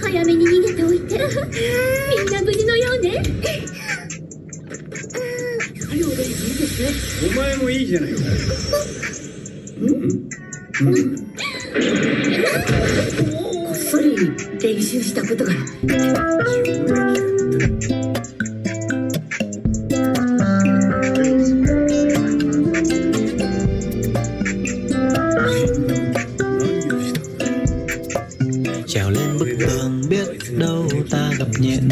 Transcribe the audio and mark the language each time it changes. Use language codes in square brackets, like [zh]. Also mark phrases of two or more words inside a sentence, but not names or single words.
[ja] 早めに逃げておいて。みんな無事のようね。お前もいいじゃないか。こっそり練習したことが。 [vi] Trèo lên bức tường biết đâu ta gặp nhện.